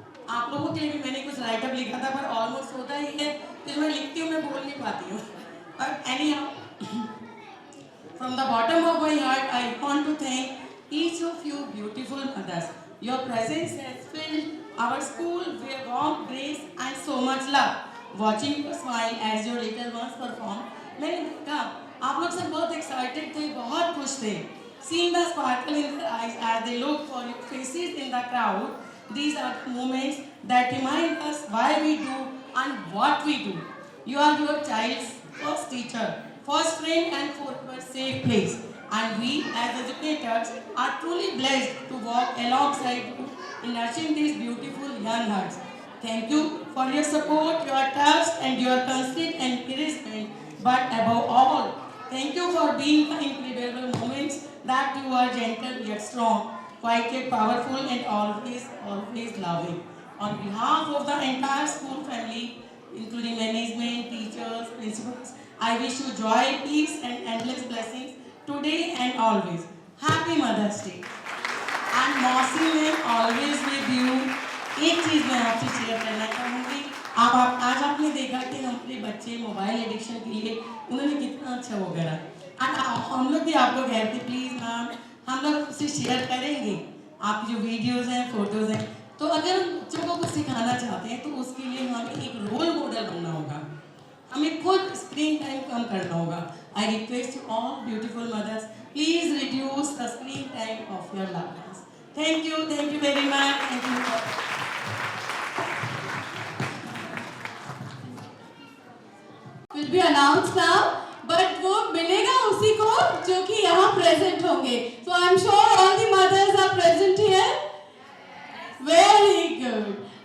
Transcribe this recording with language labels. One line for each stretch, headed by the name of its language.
Hindi: आप लोगों के लिए भी मैंने कुछ राइटअप लिखा था पर ऑलमोस्ट होता ही है कि जो मैं लिखती हूँ मैं बोल नहीं पाती हूँ.
English: But anyhow, from the bottom of my heart, I want to thank each of you beautiful mothers. Your presence has filled our school with warmth, grace and so much love. Watching you smile as your little ones perform,
Hindi: मैंने देखा आप लोग सब बहुत excited थे, बहुत खुश थे.
English: Seeing the sparkle in their eyes as they look for your faces in the crowd, these are the moments that remind us why we do and what we do. You are your child's first teacher, first friend and forever safe place. And we as educators are truly blessed to walk alongside you in nurturing these beautiful young hearts. Thank you for your support, your trust and your constant encouragement. But above all, thank you for being the incredible moments that you are gentle yet strong, quiet yet powerful and always loving. On behalf of the entire school family, including management, teachers, principals, I wish you joy, peace and endless blessings today and always. Happy Mother's Day. And Mausi ma'am, always with you.
Hindi: एक चीज़ मैं आपसे share करना चाहूँगी. आज आपने देखा कि हमारे बच्चे मोबाइल एडिक्शन के लिए उन्होंने कितना अच्छा वो करा. और हम लोग भी आप लोग कहते प्लीज़ मैम हम लोग उससे शेयर करेंगे आपकी जो वीडियोज़ हैं, फोटोज़ हैं. तो अगर बच्चों को कुछ सिखाना चाहते हैं तो उसके लिए हमें एक रोल मॉडल बनना होगा, हमें खुद स्क्रीन टाइम कम करना होगा.
English: I request you all beautiful mothers, please reduce the screen time of your loved ones. Thank you very much. Thank you. Will be announced now, but
Hindi: वो मिलेगा उसी को जो कि यहाँ present होंगे.
English: So I'm sure all the mothers are present here. Very good.